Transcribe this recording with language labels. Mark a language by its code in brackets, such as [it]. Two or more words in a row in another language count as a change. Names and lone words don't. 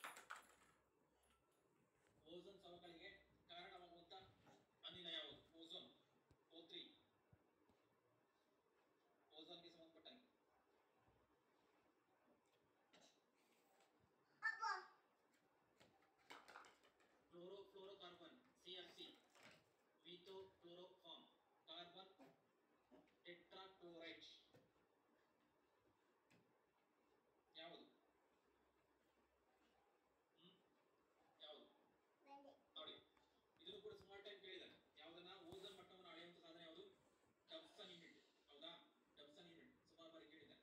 [kn] ಓಝೋನ್ ಸವಕಳಿಗೆ ಕಾರಣವಾಗುವಂತ ಅನಿಲ ಯಾವುದು? ಓಝೋನ್ O3, ಓಝೋನ್ಗೆ ಸಂಬಂಧಪಟ್ಟಂಗೆ. ಕ್ಲೋರೋಫ್ಲೋರೋಕಾರ್ಬನ್ CFC, [en] with chloroform, carbon tetrachloride ಯಾವುದು? [kn] ಯಾವುದು ನೋಡಿ, ಇದನ್ನು ಕೂಡ ಸುಮಾರು ಟೈಮ್ ಕೇಳಿದಾರೆ. ಯಾವುದನ್ನ ಓಝೋನ್ ಮಟ್ಟವನ್ನು ಅಳೆಯುವಂತ ಸಾಧನ ಯಾವುದು? [en] Dobson unit. [kn] ಹೌದಾ? [en] Dobson unit [kn] ಸುಮಾರು ಬಾರಿ ಕೇಳಿದ್ದಾರೆ.